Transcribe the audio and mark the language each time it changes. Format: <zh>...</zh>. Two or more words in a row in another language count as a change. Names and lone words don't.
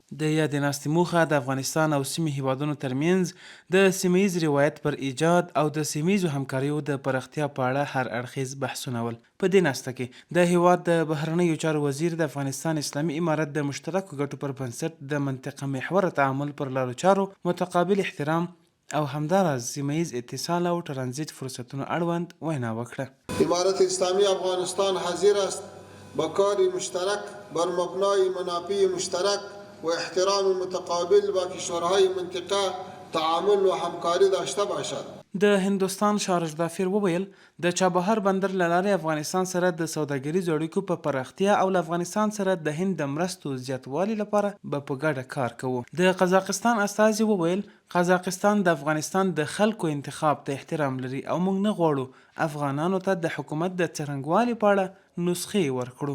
<ps>د یادې ناستې موخه د افغانستان او سیمې هیوادونو ترمنځ د سیمهیز روایت پر ایجاد او د سیمهیزو همکاریو د پراختیا په اړه هر اړخیز بحثونه ول. په دې ناسته کې د هیواد د بهرنیو چارو وزیر د افغانستان اسلامي امارت د مشترکو ګټو پر بنسټ د منطقه محوره تعامل پر لارو چارو متقابل احترام او همداراز سیمهیز اتصال او ترانزیت فرصتونو اړوند وینا وکړه.</ps> <fa>امارت اسلامی افغانستان حاضر است با کار مشترک بر مبنای منافع مشترک و احترام متقابل با کشورهای منطقه تعامل و همکاری داشته باشد.</fa> <ps>د هندوستان شارج دافیر وویل د چابهار بندر له لارې افغانستان سره د سوداګریزو اړیکو په پراختیا او له افغانستان سره د هند د مرستو زیاتوالي لپاره به په ګډه کار کوو. د قزاقستان استازي وویل قزاقستان د افغانستان د خلکو انتخاب ته احترام لري او موږ نه غواړو افغانانو ته د حکومت د څرنګوالي په اړه نسخې ورکړو.</ps>